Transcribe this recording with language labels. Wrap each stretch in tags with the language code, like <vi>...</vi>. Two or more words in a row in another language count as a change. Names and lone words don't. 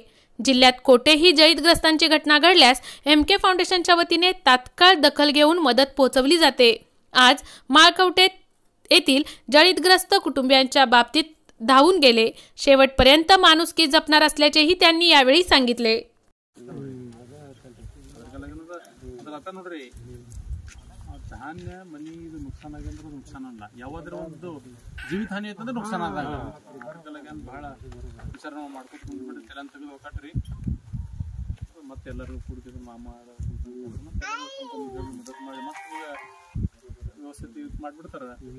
<mr>जिल्ह्यात कोठेही जळीतग्रस्तांची घटना घडल्यास एमके फाउंडेशनच्या वतीने तात्काळ दखल घेऊन मदत पोहोचवली जाते। आज माळकवटे येथील जळीतग्रस्त कुटुंबियांच्या बाबतीत धावून गेले, शेवटपर्यंत माणुसकी जपणार असल्याचेही त्यांनी यावेळी सांगितले।</mr> <kn>आता ನೋಡ್ರಿ ಧಾನ್ಯ ಮನಿ ಇದು ನುಕ್ಸಾನ ಆಗಿದ್ರೆ ನುಕ್ಸಾನ ಅಲ್ಲ, ಯಾವಾದ್ರ ಒಂದು ಜೀವಿತ ಹಾನಿ ಆಯ್ತಂದ್ರೆ ನುಕ್ಸಾನ ಆದಾಗ ಅದಕ್ಕೆಲ್ಲಗೇನು ಬಹಳ ವಿಚಾರ ಮಾಡ್ಕೊಂಡು ಬಂದ್ಬಿಡ್ತೀರ ಅಂತ ತೆಗೆದು ಹೋಗ್ರಿ। ಮತ್ತೆಲ್ಲರೂ ಕೂಡಿದ್ರು ಮಾಮ ಮದತ್ ಮಾಡಿ ಮತ್ತೆ ವ್ಯವಸ್ಥಿತ ಮಾಡಿಬಿಡ್ತಾರೆ।</kn>